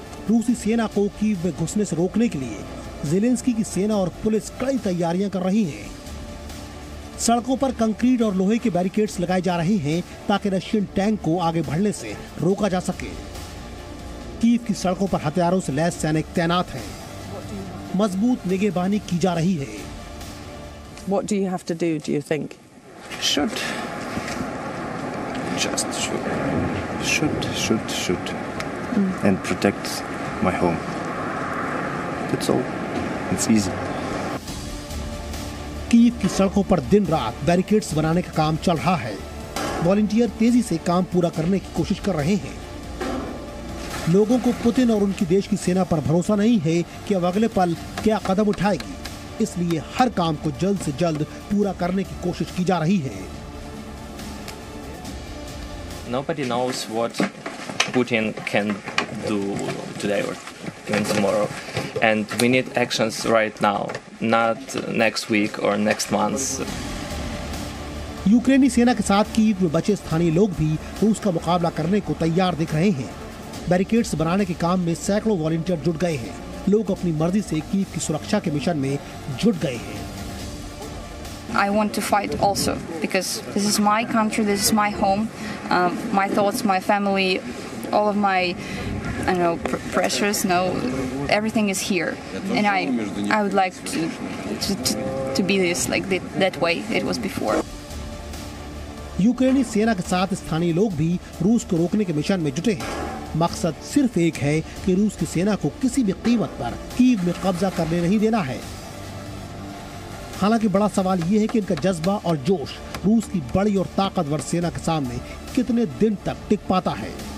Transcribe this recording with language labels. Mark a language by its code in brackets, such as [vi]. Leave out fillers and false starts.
[hi] रूसी सेना को कीव में घुसने से रोकने के लिए ज़ेलेंस्की की सेना और पुलिस कड़ी तैयारियां कर रही हैं। सड़कों पर कंक्रीट और लोहे के बैरिकेड्स लगाए जा रहे हैं ताकि रशियन टैंक को आगे बढ़ने से रोका जा सके। कीव की सड़कों पर हथियारों से लैस सैनिक तैनात हैं। मजबूत निगहबानी की जा रही है। [en] What do you have to do you think? Shoot. Just shoot. Shoot. And protect my home. That's all. It's easy. [hi] Kyiv की सड़कों पर दिन रात बैरिकेड्स बनाने का काम चल रहा है। वॉलंटियर तेजी से काम पूरा करने की कोशिश कर रहे हैं। लोगों को पुतिन और उनकी देश की सेना पर भरोसा नहीं है कि अब अगले पल क्या कदम उठाएगी, इसलिए हर काम को जल्द से जल्द पूरा करने की कोशिश की जा रही है। [en] Nobody knows what Putin can do today or even tomorrow, and we need actions right now, not next week or next month. [hi] यूक्रेनी सेना के साथ कीव में बचे स्थानीय लोग भी रूस का मुकाबला करने को तैयार दिख रहे हैं। बैरिकेड्स बनाने के काम में सैकड़ों वॉलंटियर जुट गए हैं। लोग अपनी मर्जी से कीव की सुरक्षा के मिशन में जुट गए हैं। [en] I want to fight also because this is my country, this is my home, my thoughts, my family, all of my, pressures. Everything is here, and I would like to be this like that way it was before. [hi] यूक्रेनी सेना के साथ स्थानीय लोग भी रूस को रोकने के मिशन में जुटे हैं। मकसद सिर्फ एक है कि रूस की सेना को किसी भी कीमत पर कीव में कब्जा करने नहीं देना है। हालांकि बड़ा सवाल यह है कि इनका जज्बा और जोश रूस की बड़ी और ताकतवर सेना के सामने कितने दिन तक टिक पाता है।